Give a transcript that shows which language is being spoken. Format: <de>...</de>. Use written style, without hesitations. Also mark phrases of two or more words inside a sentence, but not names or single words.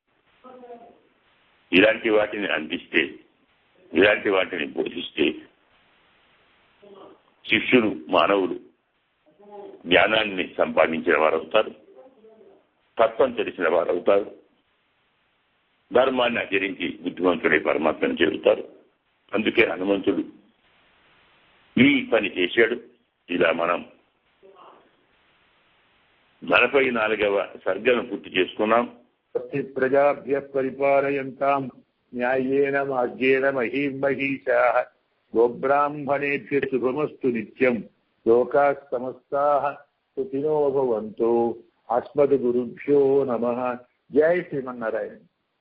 <te>ఇలాంటి వాటిని అందిస్తే, ఇలాంటి వాటిని బోధిస్తే శిష్యులు, మానవులు జ్ఞానాన్ని సంపాదించిన వారు అవుతారు, తత్వం తెలిసిన వారు అవుతారు, ధర్మాన్ని ఆచరించి బుద్ధిమంతుడై పరమాత్మను చేరుతారు. అందుకే హనుమంతుడు ఈ పని చేశాడు. ఇలా మనం 44వ సర్గను పూర్తి చేసుకున్నాం.</te> <sa>प्रजाभ्य परिपालयन्तां न्यायेन मार्गेण महीं महीषाः गोब्राह्मणेभ्य शुभमस्तु नित्यं लोकाः समस्ताः सुखिनो भवन्तु. अस्मद्गुरुभ्यो नमः. जै श्रीमन्नारायण.</sa>